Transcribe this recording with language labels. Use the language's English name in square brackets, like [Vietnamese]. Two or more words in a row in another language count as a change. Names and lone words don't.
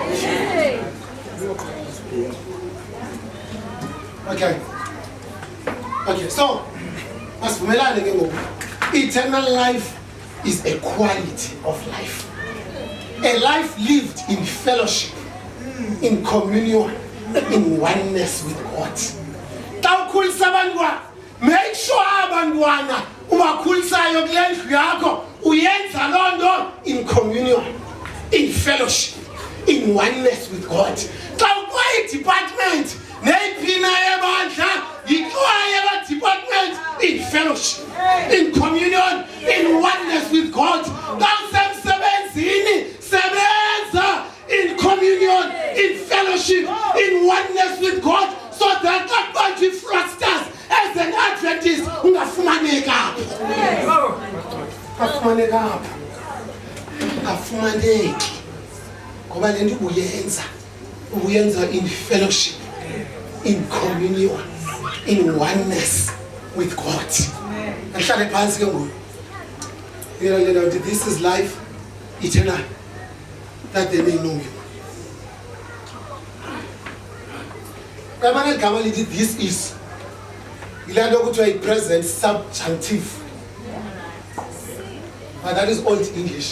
[English] Okay, so as for eternal life is a quality of life. A life lived in fellowship, in communion, in oneness with God. Make sure [Xhosa] abantwana ubakhulisayo kule ndlu yakho uyenza lonto [English] in communion, in fellowship, in oneness with God. [Xhosa] Xa ukwaye department neyipina yebandla yikwaye department [English] in fellowship, in communion, in oneness with God. [Xhosa] Xa usemsebenzini sebenza [English] in communion, in fellowship, in oneness with God, so that not going to frustrate us as an Adventist. [Xhosa] Ungafumaneka afumaneki ngoba lento uyenza [English] in fellowship, in communion, in oneness with God. [Xhosa] Ahlale phansi ke ngoku. [English] This is life eternal, that they may know you. This is a present subjunctive, but that is old English.